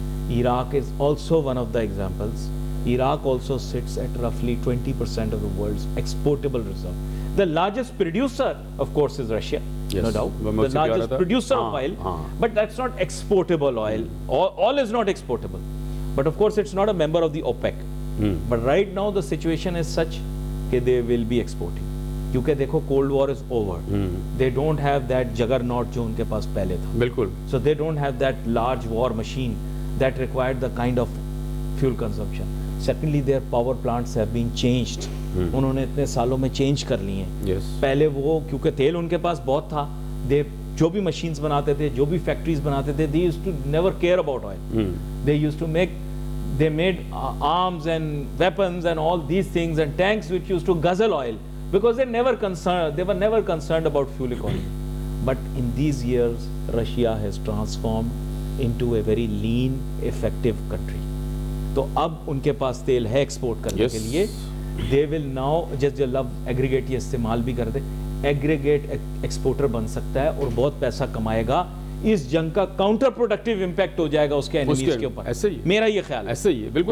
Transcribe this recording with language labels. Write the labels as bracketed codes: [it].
[en] Iraq is also one of the examples. Iraq also sits at roughly 20% of the world's exportable reserve. The largest producer, of course, is Russia, Yes. no doubt. Well, The largest producer of oil, but that's not exportable oil. Oil is not exportable. But of course, it's not a member of the OPEC. But right now, the situation is such that they will be exporting. [ur] کیونکہ دیکھو [en] cold war is over they don't have that جگر not [ur] جو ان کے پاس پہلے تھا بالکل [en] so they don't have that large war machine that required the kind of fuel consumption secondly their power plants have been changed [ur] انہوں نے اتنے سالوں میں چینج کر لی ہیں پہلے وہ کیونکہ تیل ان کے پاس بہت تھا [en] they [ur] جو بھی مشینز بناتے تھے [en] جو بھی فیکٹریز بناتے تھے they used to never care about oil they used to make they made arms and weapons and all these things and tanks which used to guzzle oil because they were never concerned about fuel economy. But in these years Russia has transformed into a very lean effective country. [ur] تو اب ان کے پاس تیل ہے export کرنے کے لیے [en] they will now just love aggregate [ur] یہ استعمال بھی کر دے aggregate ایکسپورٹر بن سکتا ہے اور بہت پیسہ کمائے گا اس جنگ کا کاؤنٹر پروڈکٹیو امپیکٹ ہو جائے گا اس کے انیمیز کے اوپر میرا یہ خیال ہے ایسے ہی ہے بالکل